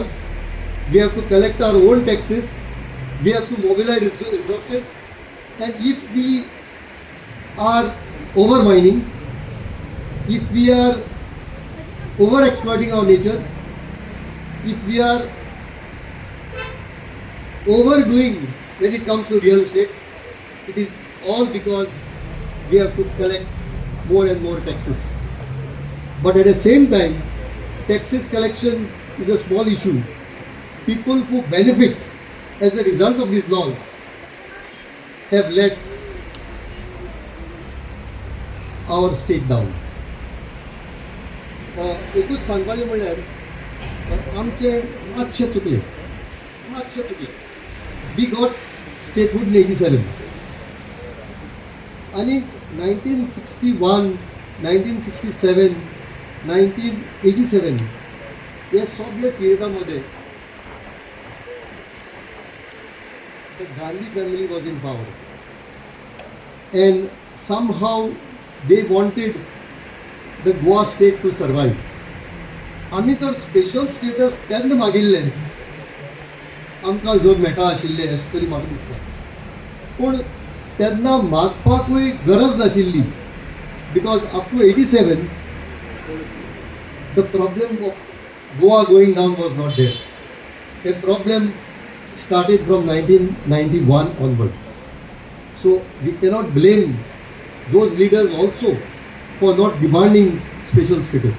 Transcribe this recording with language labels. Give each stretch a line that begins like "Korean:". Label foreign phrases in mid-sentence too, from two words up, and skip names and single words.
English: We have to collect our own taxes, we have to mobilize resources, and if we are overmining, if we are over-exploiting our nature, if we are overdoing when it comes to real estate, it is all because we have to collect more and more taxes. But at the same time, taxes collection is a small issue. People who benefit as a result of these laws have let our state down.
Konkani: एकूच सांगपाचें म्हणल्यार आमचे मातशें चुकलें.
English: we got statehood in 87
Konkani: आनी 1961, 1967, 1987 हे सगळे पिरियडामध्ये
English: the Gandhi family was in power, and somehow they wanted the Goa state to survive.
Konkani: आमी तर
English: special status
Konkani: तेन्ना मागिल्ले आमकां जो मेळटा आशिल्ले अशें तरी म्हाका दिसता. पूण तेन्ना मागपाकूय गरज नाशिल्ली,
English: because up to 87 the problem of Goa going down was not there. The problem started from 1991 onwards. So we cannot blame those leaders also for not demanding special status.